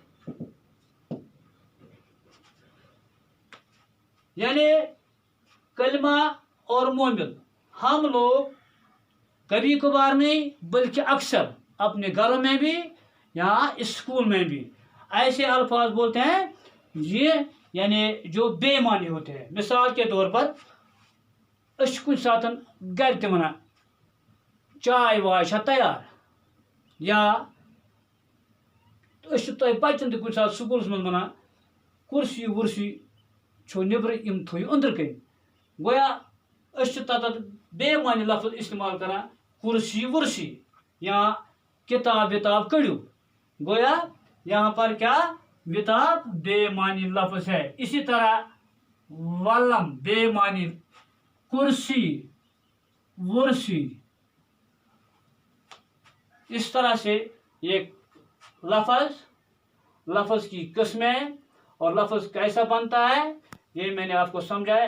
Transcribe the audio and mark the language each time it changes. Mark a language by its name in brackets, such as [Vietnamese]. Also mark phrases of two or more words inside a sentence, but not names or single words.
[Urdu] یعنی کلمہ اور مہمل ہم لوگ کبھی کبھار نہیں بلکہ اکثر اپنے گھروں میں بھی یا اسکول میں بھی ایسے الفاظ بولتے ہیں یہ یعنی جو بے معنی ہوتے ہیں. مثال کے طور پر [Kashmiri] اش کچھ ساتھن گھر تے ونان چائے وائے چھا تیار، یا اش تے بچن تے کچھ ساتھ اسکولس منز ونان کرسی ورسی چھو نیبر ام تھوی اندر کن. گویا اش تت بے معنی لفظ استعمال کران کرسی ورسی یا کتاب وتاب کڑیو. [Urdu] گویا یہاں پر کیا وتاب بے معنی لفظ ہے. اسی طرح ولم بے معنی کرسی ورسی. اس طرح سے یہ لفظ کی قسمیں اور لفظ کیسا بنتا ہے یہ میں نے آپ کو سمجھایا.